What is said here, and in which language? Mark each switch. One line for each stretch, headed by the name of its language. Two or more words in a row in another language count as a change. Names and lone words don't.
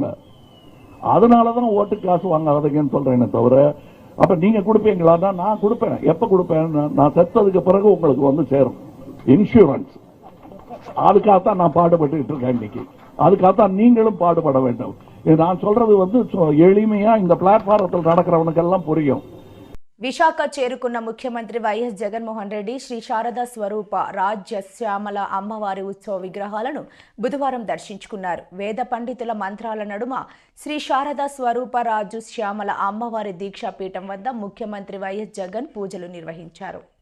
Tamil: அதனாலதான் ஓட்டு காசு வாங்காதீங்கன்னு சொல்றேன் தவிர, அப்ப நீங்க கொடுப்பீங்களா? நான் கொடுப்பேன். எப்ப கொடுப்பேன்? நான் செத்ததுக்கு பிறகு உங்களுக்கு சேரும் இன்சூரன்ஸ். அதுக்காகத்தான் நான் பாடுபட்டு இருக்கேன் இன்னைக்கு. அதுக்காகத்தான் நீங்களும் பாடுபட வேண்டும். நான் சொல்றது எளிமையா இந்த பிளாட்ஃபாரத்தில் நடக்கிறவனுக்கெல்லாம் புரியும்.
Telugu: విశాఖ చేరుకున్న ముఖ్యమంత్రి వైఎస్ జగన్మోహన్ రెడ్డి శ్రీ శారదా స్వరూప రాజ్యశ్యామల అమ్మవారి ఉత్సవ విగ్రహాలను బుధవారం దర్శించుకున్నారు. వేద పండితుల మంత్రాల నడుమ శ్రీ శారదా స్వరూప రాజు శ్యామల అమ్మవారి దీక్షాపీఠం వద్ద ముఖ్యమంత్రి వైఎస్ జగన్ పూజలు నిర్వహించారు.